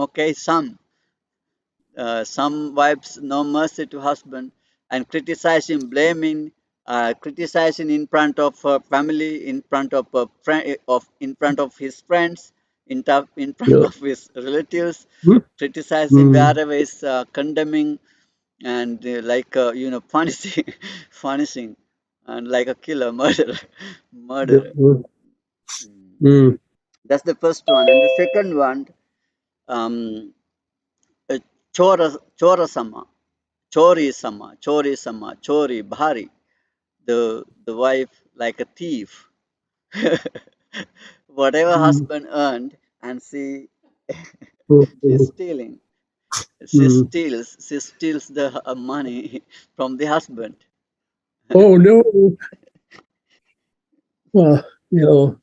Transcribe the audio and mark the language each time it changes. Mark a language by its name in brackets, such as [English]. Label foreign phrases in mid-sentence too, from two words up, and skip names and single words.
[English] Okay, some wives no mercy to husband and criticizing, blaming, criticizing in front of her family, in front of in front of his friends, in front yeah. of his relatives, Mm, criticizing mm, wherever is condemning. and like punishing, punishing, and like a killer, murderer, Yeah. murderer. Mm. Mm. That's the first one, and the second one, um, uh, chora chori sama, chori, bhari. The wife like a thief. Whatever Mm. husband earned, and she's Mm. stealing. Mm. She steals the money from the husband. Oh no. You know.